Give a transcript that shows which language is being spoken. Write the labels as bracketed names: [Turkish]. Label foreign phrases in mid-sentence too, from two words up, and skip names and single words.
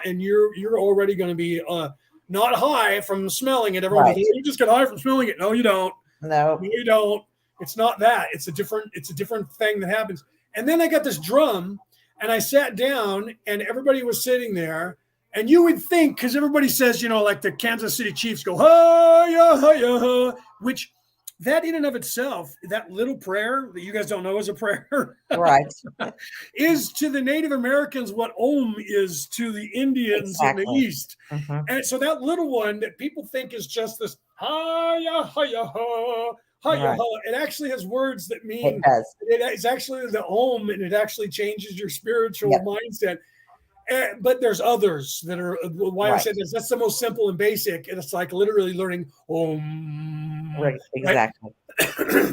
[English] And you're already going to be not high from smelling it. Everyone goes, you just get high from smelling it. No, you don't. No, you don't. It's not that. It's a different thing that happens. And then I got this drum. And I sat down, and everybody was sitting there. And you would think, because everybody says, like the Kansas City Chiefs go, hi-ya, which that in and of itself, that little prayer that you guys don't know is a prayer, right, is to the Native Americans what Om is to the Indians in the East. And so that little one that people think is just this hi-ya, hi-ya, hi-ya, it actually has words that mean it's actually the Om, and it actually changes your spiritual mindset. But there's others that are why I said this. That's the most simple and basic, and it's like literally learning Om. Right, exactly. Right?